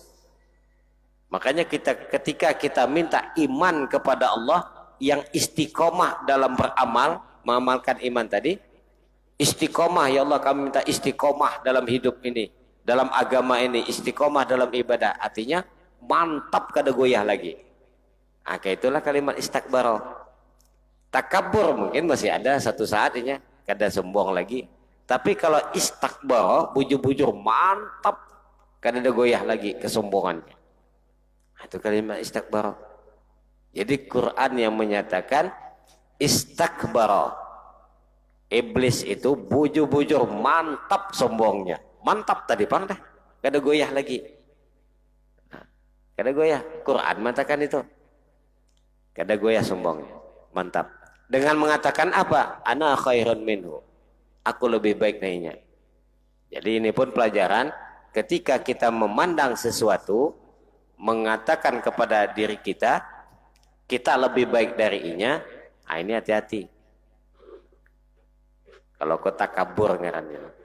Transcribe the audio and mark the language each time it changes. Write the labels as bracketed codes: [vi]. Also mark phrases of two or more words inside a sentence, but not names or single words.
[id] Makanya ketika kita minta iman kepada Allah yang istiqomah dalam beramal, mengamalkan iman tadi, istiqomah [ar] يا الله, [id] kami minta istiqomah dalam hidup ini, dalam agama ini, istiqomah dalam ibadah. [bjn] Artinya mantap, kada goyah lagi. Nah, kayak itulah kalimat istakbaro. [id] Takabur mungkin masih ada satu saatnya, [bjn] kada sombong lagi. Tapi kalau istakbaro, bujur-bujur mantap, kada ada goyah lagi kesombongannya. [id] Itu kalimat istakbaro. [bjn] Jadi Quran yang menyatakan istakbaro, iblis itu bujur-bujur mantap sombongnya. Mantap tadi pang dah, kada goyah lagi. Kada goyah. Quran mengatakan itu. Kada goyah sombongnya. Mantap. [id] Dengan mengatakan apa? [ar] أنا خير منه. [id] Aku lebih baik darinya. Jadi ini pun pelajaran ketika kita memandang sesuatu, mengatakan kepada diri kita, kita lebih baik darinya. Nah, ini hati-hati. [bjn] Kalau kau takabur ngarannya.